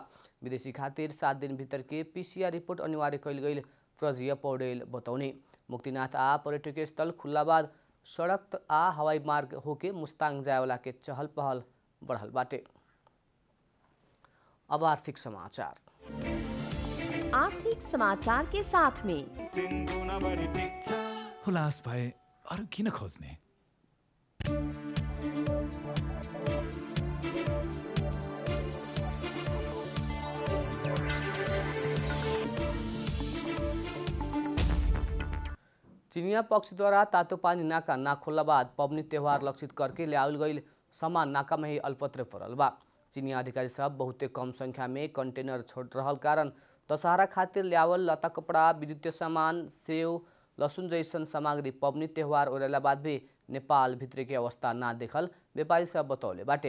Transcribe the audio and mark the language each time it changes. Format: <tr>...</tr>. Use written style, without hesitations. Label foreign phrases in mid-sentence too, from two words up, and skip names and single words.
<bho>विदेशी खातिर 7 दिन भीतर के PCR रिपोर्ट अनिवार्य कैल गई प्रजीय पौडेल बतौने। मुक्तिनाथ आ पर्यटकीय स्थल खुल्ला बाद सड़क आ हवाई मार्ग होके मुस्ताङ जायवाला के चहल पहल बढ़ल बाटे। अब आर्थिक समाचार। आर्थिक समाचार के साथ में</bho> <ne>हुलास भए अरू किन खोज्ने?</ne> <bho>चिनिया पक्षद्वारा तातो पानी नाका ना खोल्ला बाद पबनी त्यौहार लक्षित करके ल्याउल गईल सामान नाका में ही अल्पत्र पड़ल बा। चिनिया अधिकारी सब बहुते कम संख्या में कंटेनर छोड़ रहल कारण दशहरा खातिर ल्यावल लता कपड़ा, विद्युतीय सामान, सेव, लसुन जैसन सामग्री पबनी त्यौहार ओरेला बाद भी नेपाल भित्र के अवस्था ना देखल व्यापारी सब बतौले बाटे।</bho>